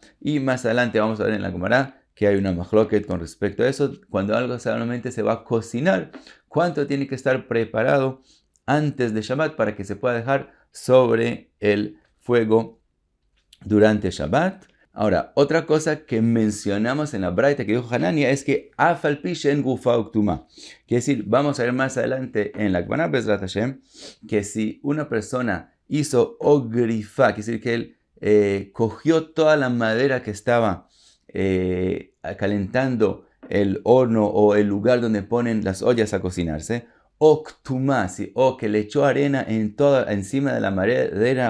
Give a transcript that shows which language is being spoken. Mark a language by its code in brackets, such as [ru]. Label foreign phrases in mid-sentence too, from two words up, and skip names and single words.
[es] Y más adelante vamos a ver en la Gemara que hay una mahloket con respecto a eso. Cuando algo solamente se va a cocinar, ¿cuánto tiene que estar preparado antes de Shabbat para que se pueda dejar sobre el fuego durante Shabbat? Ahora, otra cosa que mencionamos en la braita que dijo Hanania es que [he] אף על פי שאין גופה וקטומה. [es] Quiere decir, vamos a ver más adelante en la Gemara [he] בעזרת השם, [es] que si una persona hizo ogrifa, quiere decir que él cogió toda la madera que estaba calentando el horno o el lugar donde ponen las ollas a cocinarse, o ktumasi, o que le echó arena encima de la madera